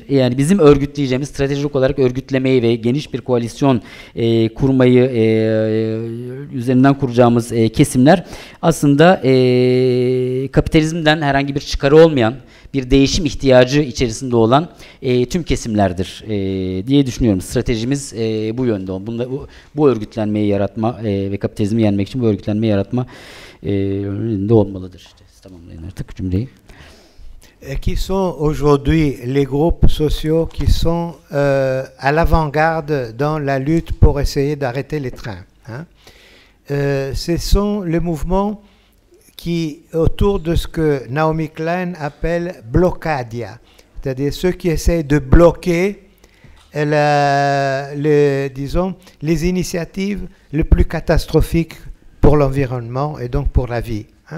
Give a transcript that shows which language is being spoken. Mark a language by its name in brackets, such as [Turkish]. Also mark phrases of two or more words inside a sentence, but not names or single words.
[Turkish] Yani bizim örgütleyeceğimiz, stratejik olarak örgütlemeyi ve geniş bir koalisyon kurmayı üzerinden kuracağımız kesimler aslında kapitalizmden herhangi bir çıkarı olmayan, bir değişim ihtiyacı içerisinde olan tüm kesimlerdir diye düşünüyorum. Stratejimiz bu yönde. Bu örgütlenmeyi yaratma ve kapitalizmi yenmek için bu örgütlenmeyi yaratma de olmalıdır. İşte tamamlayın artık cümleyi. [French] Qui sont aujourd'hui les groupes sociaux qui sont à l'avant-garde dans la lutte pour essayer d'arrêter les trains, hein? Ce sont les mouvements qui, autour de ce que Naomi Klein appelle blocadia, c'est-à-dire ceux qui essayent de bloquer les initiatives les plus catastrophiques pour l'environnement et donc pour la vie, hein?